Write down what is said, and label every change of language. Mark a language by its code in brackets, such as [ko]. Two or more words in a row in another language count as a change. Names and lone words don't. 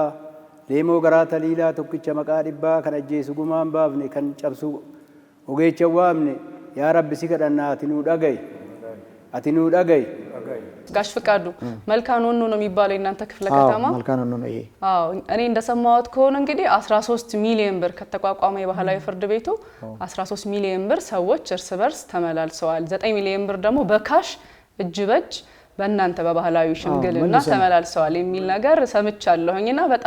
[om] leemoo garaa taliilaa tokkicha maqaa dhibbaa kan ajjeesu gumaan baafne kan cabsu ogeecha waamne yaa rabbi si kadhannaa ati nuu dhaga'i [am] ጋሽ ፍቃዱ መልካን ሆኖ ነው የሚባለው እናንተ ክፍለ ከተማ? መልካን ሆኖ ነው ይሄ። እኔ እንደሰማሁት ከሆነ እንግዲህ 13 ሚሊዮን ብር ከተቋቋመ የባህላዊ ፍርድ ቤቱ 13 ሚሊዮን ብር ሰዎች እርስ በርስ ተመላልሰዋል። 9 ሚሊዮን ብር ደግሞ በካሽ እጅ በእጅ በእናንተ በባህላዊ ሽምግልና ተመላልሰዋል የሚል ነገር ሰምቻለሁኝና በጣም